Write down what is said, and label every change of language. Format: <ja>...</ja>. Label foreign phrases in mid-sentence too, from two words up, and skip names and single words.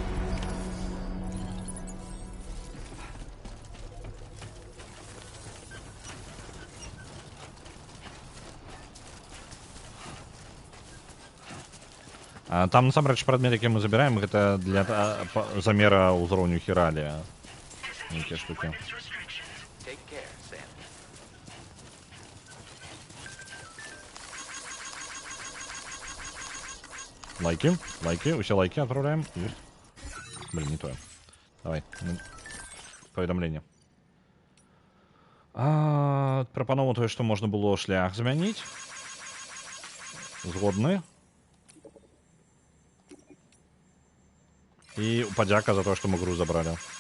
<be>Там, насамрэч, прадмет, які мы забіраем, гэта для замера ўзроўню хіралія. Нейкія штукі.</be> <ru>Лайки, лайки, усе лайки отправляем. Есть. Блин, не то. Давай.</ru> <be>Паведамленне. Прапанову тое, што можна было шлях замяніць. Згодны. І падзяка за тое, што мы груз забралі.</be>